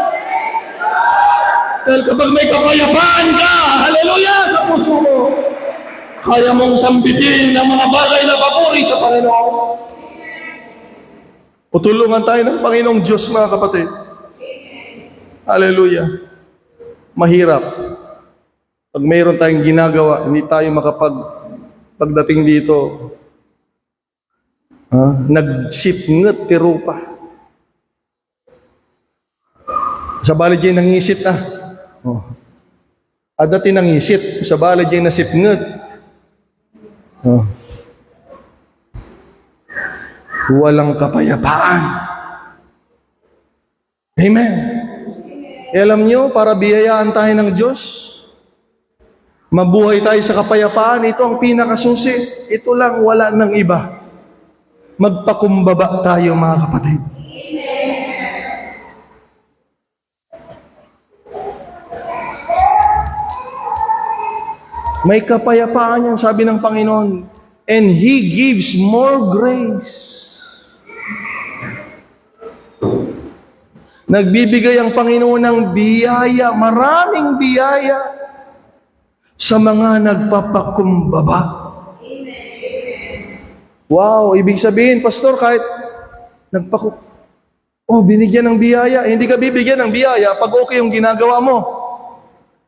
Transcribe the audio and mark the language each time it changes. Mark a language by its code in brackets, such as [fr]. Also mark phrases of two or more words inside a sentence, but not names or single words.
[tl] Dahil kapag may kapayapaan ka, hallelujah, sa puso mo, kaya mong sambitin ang mga bagay na papuri sa Panginoon. Tutulungan tayo ng Panginoong Diyos, mga kapatid. Hallelujah. Mahirap. Pag mayroon tayong ginagawa, hindi tayo pagdating dito, [ilo] nagsipnget ti rupa. Sa balay dyan nangisit dati nangisit, sa balay dyan nasipnget. [tl] Walang kapayapaan. Amen. Alam nyo, para biyayaan tayo ng Diyos, mabuhay tayo sa kapayapaan, ito ang pinakasusi. Ito lang, wala ng iba. Magpakumbaba tayo, mga kapatid. May kapayapaan yan, sabi ng Panginoon. [en] And He gives more grace. [tl] Nagbibigay ang Panginoon ng biyaya, maraming biyaya sa mga nagpapakumbaba. Wow, ibig sabihin, Pastor, kahit binigyan ng biyaya, hindi ka bibigyan ng biyaya pag okay yung ginagawa mo.